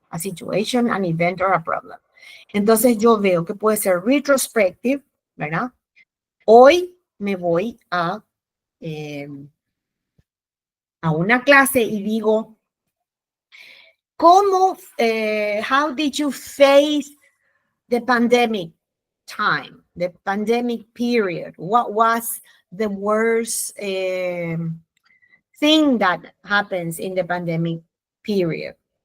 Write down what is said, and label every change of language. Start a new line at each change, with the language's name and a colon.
English: A situation, an event, or a problem.
Spanish: Entonces yo veo que puede ser retrospective, ¿verdad? Hoy me voy a una clase y digo, ¿cómo,
English: how did you face the pandemic time, the pandemic period? What was the worst thing that happens in the pandemic period?